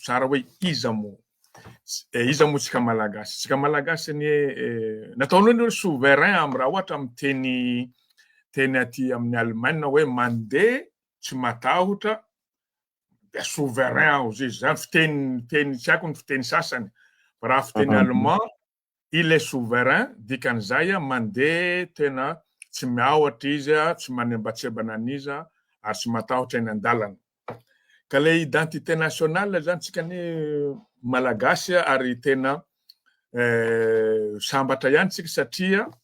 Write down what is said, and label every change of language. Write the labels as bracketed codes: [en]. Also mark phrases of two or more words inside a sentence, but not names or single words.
[mg] tsara hoe iza moa tsika malagasy ny nataon'olo hoe souverain amin'ny raha ohatra amin'ny teny aty amin'ny Allemagne hoe mandeha tsy matahotra de souverain aho zay zany fiteny tsy haiko ny fiteny sasany fa raha fiteny allemand [fr] il est souverain [mg] dikan'izay mandeha tena tsy miaotra izy tsy manembatsebana an'iza ary tsy matahotra eny an-dalana ka le [fr] identité nationale [mg] zany tsika ny malagasy ary tena sambatra ihany tsika satria